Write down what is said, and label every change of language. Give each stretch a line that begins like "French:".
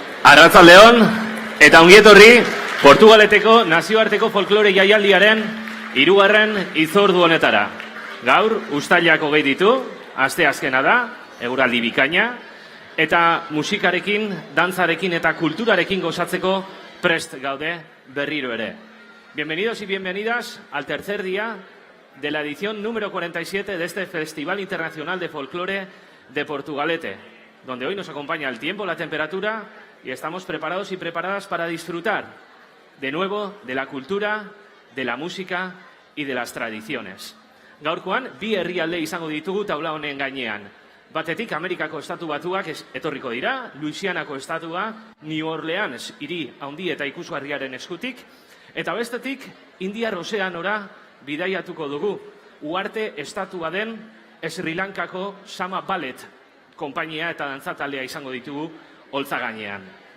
Basque: Arratzaldeon, eta ongietorri, Portugaleteko nazioarteko folklore jaialdiaren 3. hitzordu honetara. Gaur, uztailak 20 ditu, asteazkena da, eguraldi bikaina, eta musikarekin, dantzarekin eta kulturarekin gozatzeko prest gaude berriro ere.
Spanish: Bienvenidos y bienvenidas al tercer día de la edición número 47 de este Festival Internacional de Folclore de Portugalete, donde hoy nos acompaña el tiempo, la temperatura y estamos preparados y preparadas para disfrutar de nuevo de la cultura, de la música y de las tradiciones.
Basque: Gaurkoan, bi herrialde izango ditugu taula honen gainean. Batetik Amerikako estatu batuak etorriko dira, Louisianako estatua, New Orleans hiri handi eta ikusgarriaren eskutik, eta bestetik Indiar Ozeanora bidaiatuko dugu. Uharte estatua den Sri Lankako Sama Ballet konpainia eta dantzataldea izango ditugu holtza gainean.